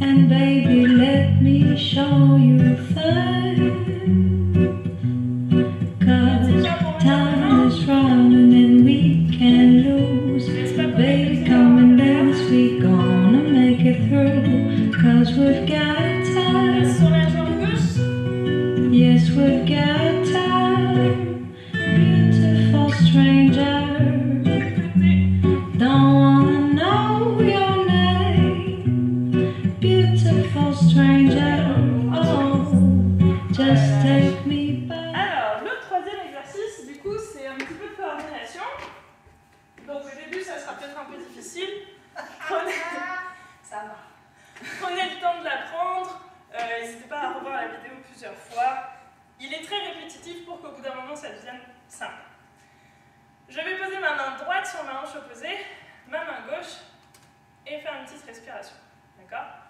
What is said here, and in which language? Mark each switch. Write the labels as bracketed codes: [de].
[en] and baby, let me show you things. 'Cause time is running and we can't lose. Baby, come and dance, we gonna make it through. 'Cause we've got time, [fr] Reste sur la jambe gauche. [en] yes, we've got time. Beautiful stranger, [fr] Côté. [en] don't wanna know your name. Beautiful stranger, oh, just take me back. [fr] Alors, le troisième exercice, du coup, c'est un petit peu de coordination. Donc au début, ça sera peut-être un peu difficile. Prenez, ça va. Prenez le temps de l'apprendre. N'hésitez pas à revoir la vidéo plusieurs fois. Il est très répétitif pour qu'au bout d'un moment, ça devienne simple. Je vais poser ma main droite sur ma hanche opposée, ma main gauche, et faire une petite respiration. D'accord?